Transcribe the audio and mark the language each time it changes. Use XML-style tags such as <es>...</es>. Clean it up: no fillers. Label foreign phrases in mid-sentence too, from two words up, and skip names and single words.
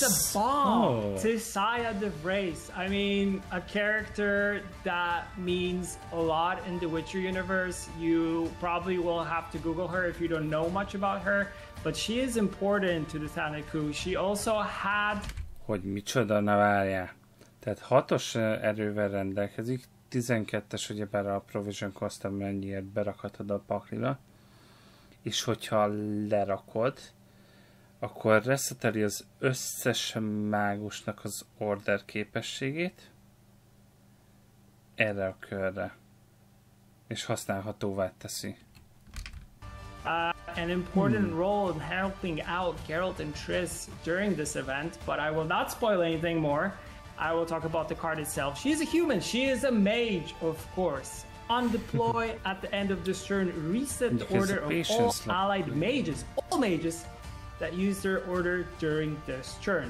<en>Beers. a bomb! Oh. Tisaya the Race. I mean, a character that means a lot in the Witcher universe. You probably will have to Google her if you don't know much about her, but she is important to the Thanedd Coup. She also had...</en> <hu>Hogy micsoda, na várjál. Tehát 6-os erővel rendelkezik, 12-es ugyebár a</hu> <en>Provision Cost,</en> <hu>mennyiért berakhatod a pakliba, és hogyha lerakod, akkor reszeteli az összes mágusnak az order képességét erre a körre, és használhatóvá teszi.</hu> <en>an important role in helping out Geralt and Triss during this event, but I will not spoil anything more. I will talk about the card itself. She is a human. She is a mage, of course. On deploy at the end of this turn, reset the order of all allied mages, all mages that use their order during this turn.</en>